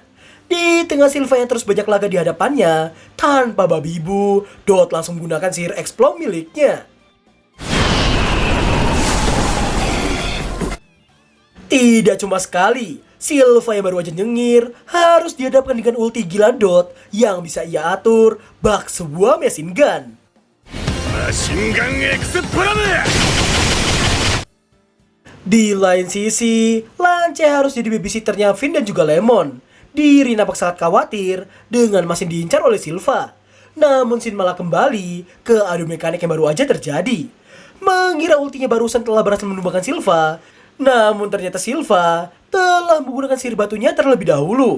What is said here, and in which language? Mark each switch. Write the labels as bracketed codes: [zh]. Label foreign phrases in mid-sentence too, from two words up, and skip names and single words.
[id] Di tengah Silva yang terus banyak laga di hadapannya, tanpa babi ibu, Dot langsung menggunakan sihir explode miliknya. Tidak cuma sekali, Silva yang baru aja nyengir harus dihadapkan dengan ulti gila Dot yang bisa ia atur bak sebuah [en] machine gun. [ja] マシンガンエクスプラム。 [id] Di lain sisi, Lance harus jadi babysitternya Finn dan juga Lemon. Diri nampak sangat khawatir dengan masih diincar oleh Silva. Namun Sin malah kembali ke adu mekanik yang baru aja terjadi. Mengira ultinya barusan telah berhasil menumbangkan Silva, namun ternyata Silva telah menggunakan sihir batunya terlebih dahulu.